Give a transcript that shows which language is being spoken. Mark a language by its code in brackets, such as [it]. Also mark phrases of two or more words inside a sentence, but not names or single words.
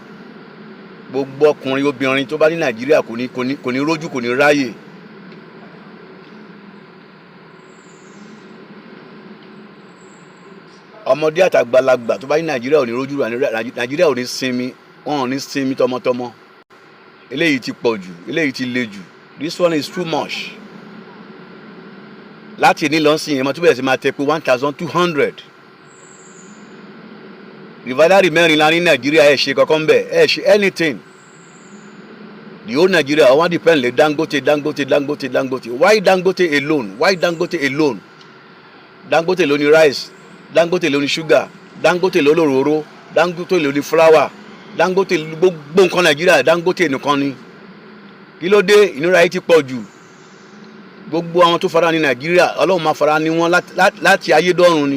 [yo] Gbogbo ọkùnrin obìnrin tó bá ní Nàìjíríà kò ní rójú, kò ní ráyè. Ọmọdé àtàgbàlagbà tó bá ní Nàìjíríà ò ní rójú, Nàìjíríà ò ní sinmi, wọn ò ní sinmi tọmọtọmọ. Eléyìí ti pọ̀ jù, eléyìí ti le jù. [en] This one is too much. [yo] Láti ní lọ́nsìn yẹn mo tún bẹ̀rẹ̀ sí máa tẹ pé 1,200. Rìvádárì mẹ́rin la ní Nàìjíríà ẹ̀ ṣe kankan bẹ̀, ẹ̀ ṣe anything. [en] The whole Nigeria [yo] wọ́n depend lé Dangote. [en] Why Dangote alone? Why Dangote alone? [yo] Dangote ló ní rice, Dangote ló ní sugar, Dangote ló lóróró, Dangote ló ní flour, Dangote gbogbo nǹkan Nàìjíríà Dangote nìkan ni. Kí ló dé? Ìnira yìí ti pọ̀ jù. Gbogbo àwọn tó fara ní Nàìjíríà Ọlọ́run máa fara ní wọn láti ayé dọ́run ni.